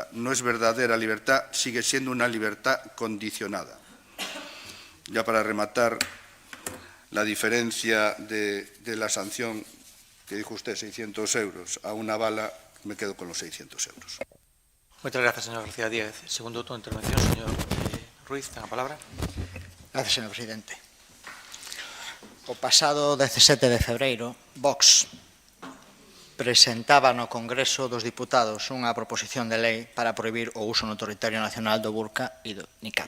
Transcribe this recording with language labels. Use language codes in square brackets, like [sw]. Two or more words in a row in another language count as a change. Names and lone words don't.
[es] No es verdadera libertad, sigue siendo una libertad condicionada. Ya para rematar, la diferencia de la sanción que dijo usted, 600 euros, a una bala, me quedo con los 600 euros. Muchas gracias, señor García Díaz. Segundo turno de intervención, señor Ruiz, [gl] ten a palabra. [es] Gracias, señor presidente. [gl] O pasado 17 de febreiro, Vox presentaba no Congreso dos Diputados unha proposición de lei para prohibir o uso no territorio nacional do burka e do niqab.